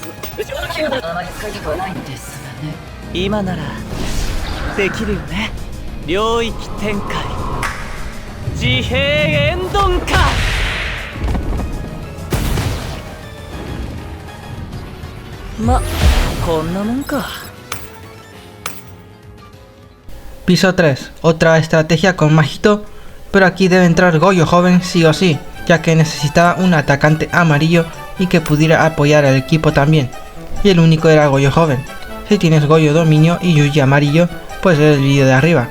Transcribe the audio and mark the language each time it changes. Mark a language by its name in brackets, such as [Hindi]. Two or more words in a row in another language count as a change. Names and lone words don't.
[Japanese] 後ろの球だ。あまり使いたくはないんですがね。今ならできるよね。領域展開、自閉円頓か。ま、こんなもんか。 [Spanish] Piso 3. Otra estrategia con Majito, pero aquí debe entrar Goyo joven sí o sí, ya que necesitaba un atacante amarillo y que pudiera apoyar al equipo también. Y el único era Goyo joven. Si tienes Goyo dominio y Yuji amarillo, puedes ver el vídeo de arriba.